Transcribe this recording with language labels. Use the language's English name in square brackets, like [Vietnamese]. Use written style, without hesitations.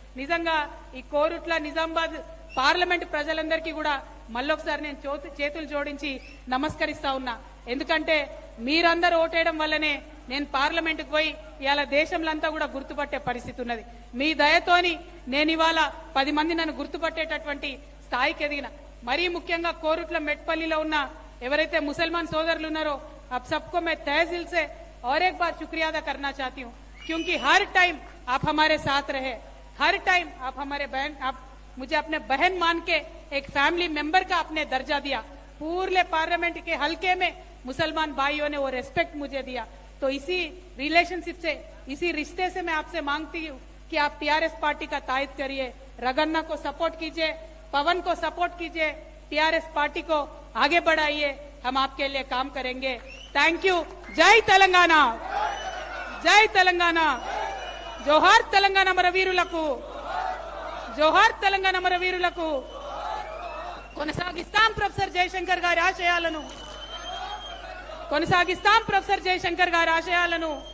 [Telugu] నిజంగా ఈ కోరుట్ల నిజామాబాద్ పార్లమెంట్ ప్రజలందరికీ కూడా మళ్ళొకసారి నేను చేతులు జోడించి నమస్కరిస్తా ఉన్నా. ఎందుకంటే మీరందరూ ఓటేయడం వల్లనే నేను పార్లమెంటుకు పోయి ఇవాళ దేశంలో అంతా కూడా గుర్తుపట్టే పరిస్థితి ఉన్నది. మీ దయతోని నేను ఇవాళ 10 మంది నన్ను గుర్తుపట్టేటటువంటి స్థాయికి ఎదిగిన. మరీ ముఖ్యంగా కోరుట్ల మెట్పల్లిలో ఉన్న ఎవరైతే ముసల్మాన్ సోదరులు ఉన్నారో [Hindi] आप सबको मैं तहे दिल से और एक बार शुक्रिया अदा करना चाहती हूँ, क्योंकि हर टाइम आप हमारे साथ रहे, हर टाइम आप हमारे बहन, आप मुझे अपने बहन मान के एक फैमिली मेंबर का आपने दर्जा दिया. पूरे पार्लियामेंट के हल्के में मुसलमान भाइयों ने वो रेस्पेक्ट मुझे दिया. तो इसी रिलेशनशिप से, इसी रिश्ते से मैं आपसे मांगती हूँ कि आप टीआरएस पार्टी का तायद करिए, रगन्ना को सपोर्ट कीजिए, पवन को सपोर्ट कीजिए, टीआरएस पार्टी को आगे बढ़ाइए. हम आपके लिए काम करेंगे. Thank you. जय तेलंगाना, जय तेलंगाना, जोहार तेलंगाना [Telugu] మన వీరులకు, జోహార్ తెలంగాణ మన వీరులకు. కొనసాగిస్తాం ప్రొఫెసర్ జయశంకర్ గారి ఆశయాలను, కొనసాగిస్తాం ప్రొఫెసర్ జయశంకర్ గారి ఆశయాలను.